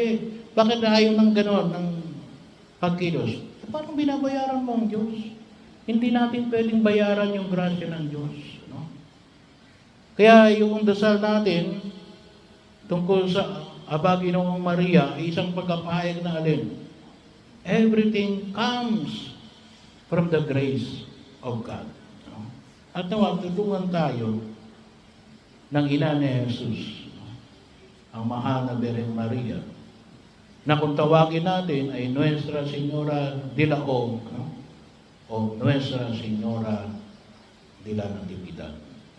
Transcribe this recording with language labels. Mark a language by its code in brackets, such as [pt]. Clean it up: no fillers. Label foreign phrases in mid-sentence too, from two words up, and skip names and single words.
[tl] Bakit ayaw ng gano'n, ng pagkilos? Parang binabayaran mo ang Diyos. Hindi natin pwedeng bayaran yung grasya ng Diyos. No? Kaya yung dasal natin, tungkol sa Aba Ginoong Maria, isang pagkapahayag na alin. [en] Everything comes from the grace of God. [tl] No? At nawag, tulungan tayo ng ina ni Jesus, ang mahal na Birhen Maria, na kung tawagin natin ay Nuestra Señora de la O, o Nuestra Señora de la Natividad.